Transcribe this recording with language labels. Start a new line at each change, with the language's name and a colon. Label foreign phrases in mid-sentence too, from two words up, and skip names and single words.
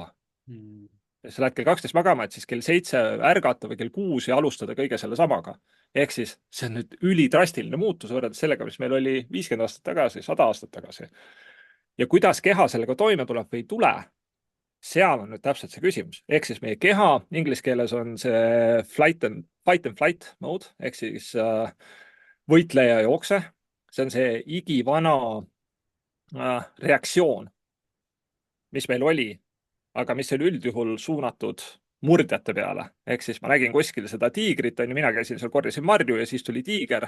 Estonian: Ja sa lähed kell 12 magama, et siis kell 7 ärgata või kell 6 ja alustada kõige selle samaga. Ehk siis see on nüüd ülidrastiline muutus võrreldes sellega, mis meil oli 50 aastat tagasi, 100 aastat tagasi. Ja kuidas keha sellega toime tuleb või ei tule, seal on nüüd täpselt see küsimus. Ehk siis meie keha, inglise keeles on see
English: fight and flight mode,
Estonian: ehk siis võitleja ja jookse. See on see igivana reaktsioon, mis meil oli, aga mis oli üldjuhul suunatud murdjate peale. Ehk siis ma nägin kuskil seda tiigrit, on ju, mina käisin seal, korjasin marju ja siis tuli tiiger.